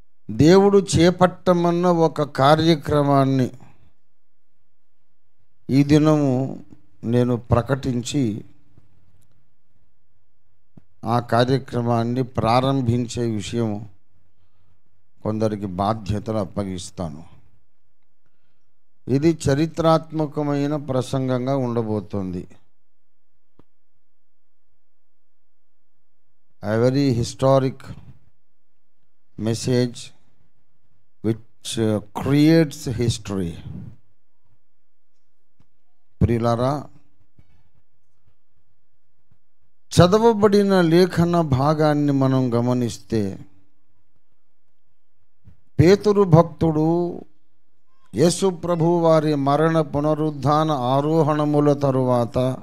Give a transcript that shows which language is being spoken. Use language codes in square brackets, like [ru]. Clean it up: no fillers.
[te] దేవుడు చేపట్టమన్న ఒక కార్యక్రమాన్ని ఈ దినము నేను ప్రకటించి ఆ కార్యక్రమాన్ని ప్రారంభించే విషయం కొందరికి బాధ్యతలు అప్పగిస్తాను. ఇది చరిత్రాత్మకమైన ప్రసంగంగా ఉండబోతోంది. [en] A very historic message which creates history. [te] ప్రియులారా, చదవబడిన లేఖన భాగాన్ని మనం గమనిస్తే పేతురు భక్తుడు యేసు ప్రభు వారి మరణ పునరుద్ధాన ఆరోహణముల తరువాత